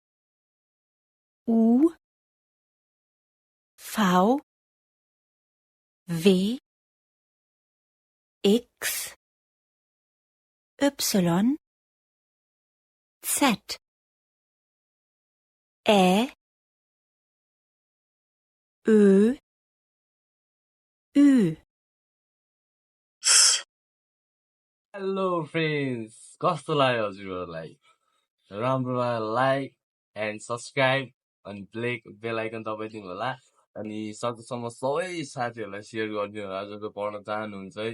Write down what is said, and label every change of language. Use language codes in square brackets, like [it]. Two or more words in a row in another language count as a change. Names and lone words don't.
[en] U V W X Y Z Ä Ö Ü Hello friends, [ne] कस्तो लाग्यो हजुरहरुलाई? राम्रो [en] like and subscribe [ne] अनि [en] bell icon [ne] दबाइदिनु होला। अनि सकेसम्म सबै साथीहरुलाई शेयर गरिदिनु होला जो पढ्न चाहनुहुन्छ है।